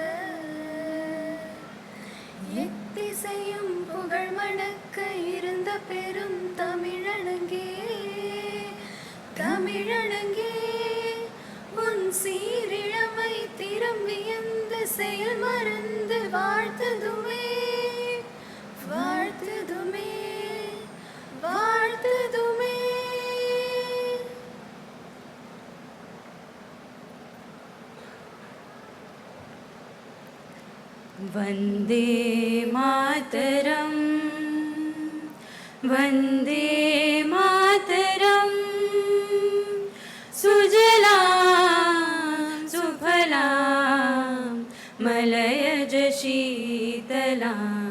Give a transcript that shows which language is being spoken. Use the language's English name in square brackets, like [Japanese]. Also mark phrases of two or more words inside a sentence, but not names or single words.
[Tamil] எத்திசையும் புகழ் மணக்க இருந்த பெரும் தமிழனங்கே தமிழனங்கே உன் சீரிழமை திறம் வியந்து செயல் மறந்து வாழ்த்ததுமே வாழ்த்ததுமே வாழ்த்ததுமே. [Sanskrit] वन्दे मातरं वन्दे मातरं सुजलां सुफलां मलयज शीतलां